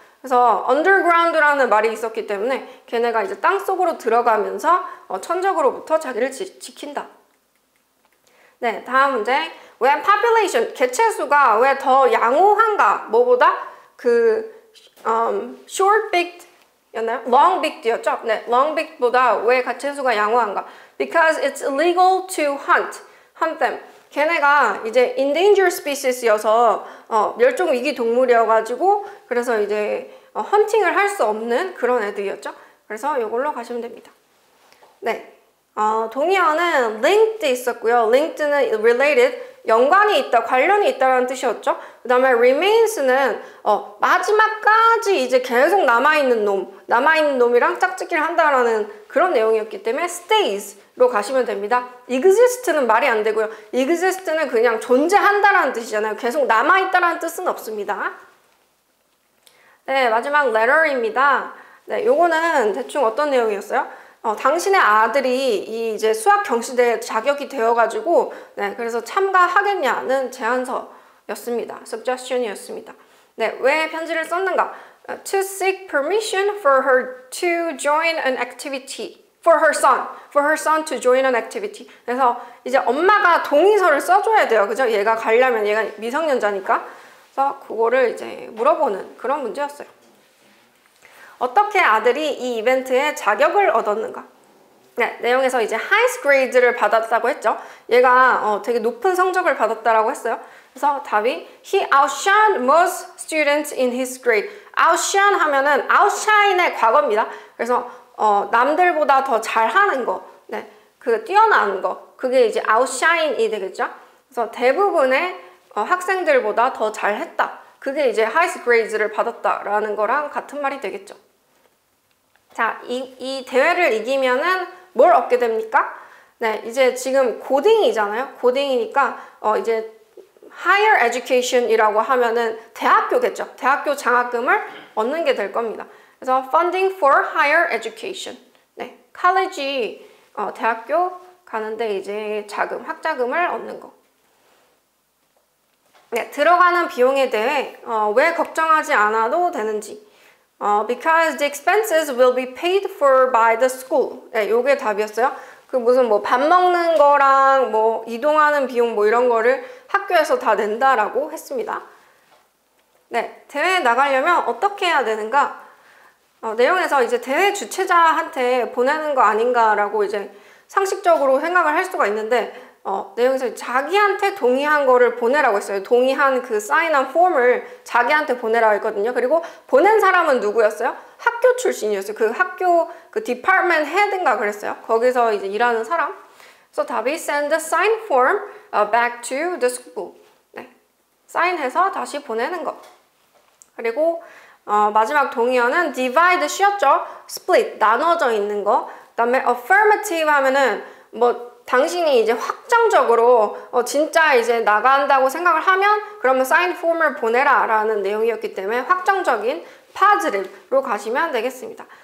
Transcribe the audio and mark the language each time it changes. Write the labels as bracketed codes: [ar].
[ko] 그래서 underground라는 말이 있었기 때문에 걔네가 이제 땅 속으로 들어가면서 천적으로부터 자기를 지킨다. 네, 다음 문제. [en] When population, [ko] 개체수가 왜 더 양호한가? 뭐보다? 그 short-beaked 였나요? long-beaked였죠? 네, long-beaked보다 왜 개체수가 양호한가? [en] Because it's illegal to hunt them. [ko] 걔네가 이제 endangered species여서 멸종 위기 동물이어가지고 그래서 이제 헌팅을 할 수 없는 그런 애들이었죠. 그래서 이걸로 가시면 됩니다. 네, 동의어는 linked 있었고요. linked는 related, 연관이 있다, 관련이 있다라는 뜻이었죠. 그 다음에 remains는 마지막까지 이제 계속 남아있는 놈이랑 짝짓기를 한다라는 그런 내용이었기 때문에 stays로 가시면 됩니다. exist는 말이 안 되고요. exist는 그냥 존재한다라는 뜻이잖아요. 계속 남아있다라는 뜻은 없습니다. 네, 마지막 letter입니다. 네, 요거는 대충 어떤 내용이었어요? 당신의 아들이 이제 수학 경시대에 자격이 되어가지고, 네, 그래서 참가하겠냐는 제안서였습니다. suggestion이었습니다. 네, 왜 편지를 썼는가? [en] To seek permission for her to join an activity. For her son to join an activity. [ko] 그래서 이제 엄마가 동의서를 써줘야 돼요. 그죠? 얘가 가려면 얘가 미성년자니까. 그래서 그거를 이제 물어보는 그런 문제였어요. 어떻게 아들이 이 이벤트에 자격을 얻었는가? 네, 내용에서 이제 highest grade를 받았다고 했죠. 얘가 되게 높은 성적을 받았다라고 했어요. 그래서 답이 [en] he outshined most students in his grade. [ko] outshine 하면은 outshine의 과거입니다. 그래서 남들보다 더 잘하는 거, 네, 그 뛰어난 거, 그게 이제 outshine이 되겠죠. 그래서 대부분의 학생들보다 더 잘했다. 그게 이제 highest grades를 받았다라는 거랑 같은 말이 되겠죠. 자, 이 대회를 이기면은 뭘 얻게 됩니까? 네, 이제 지금 고딩이잖아요. 고딩이니까 이제 higher education이라고 하면은 대학교겠죠. 대학교 장학금을 얻는 게 될 겁니다. 그래서 [en] funding for higher education. [ko] 네, college 대학교 가는데 이제 자금, 학자금을 얻는 거. 네, 들어가는 비용에 대해 왜 걱정하지 않아도 되는지. [en] Because the expenses will be paid for by the school. [ko] 네, 요게 답이었어요. 그 무슨 뭐 밥 먹는 거랑 뭐 이동하는 비용 뭐 이런 거를 학교에서 다 낸다라고 했습니다. 네, 대회에 나가려면 어떻게 해야 되는가? 내용에서 이제 대회 주최자한테 보내는 거 아닌가라고 이제 상식적으로 생각을 할 수가 있는데 내용에서 자기한테 동의한 거를 보내라고 했어요. 동의한 그 사인한 폼을 자기한테 보내라고 했거든요. 그리고 보낸 사람은 누구였어요? 학교 출신이었어요. 그 학교 그 디파트먼트 헤드인가 그랬어요. 거기서 이제 일하는 사람. 그래서 답이 [en] send the sign form back to the school. [ko] 네, 사인해서 다시 보내는 것. 그리고 마지막 동의어는 divide 쉬었죠? split 나눠져 있는 거. 그다음에 affirmative 하면은 뭐 당신이 이제 확정적으로 진짜 이제 나간다고 생각을 하면 그러면 사인 폼을 보내라 라는 내용이었기 때문에 확정적인 positive로 가시면 되겠습니다.